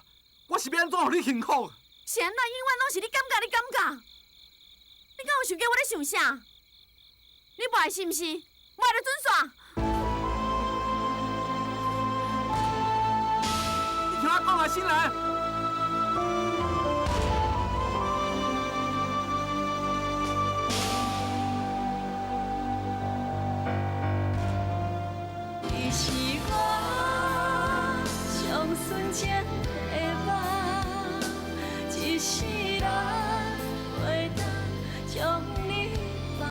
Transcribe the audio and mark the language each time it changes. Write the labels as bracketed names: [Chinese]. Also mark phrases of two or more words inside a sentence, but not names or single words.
[Min Nan Chinese] 我是要安怎互你幸福？是安怎永远拢是你感觉，你敢有想过我咧想啥？你不爱是毋是？不爱就准煞。你听我讲啊，新兰。你是我上纯情的梦，一世人袂当将你放。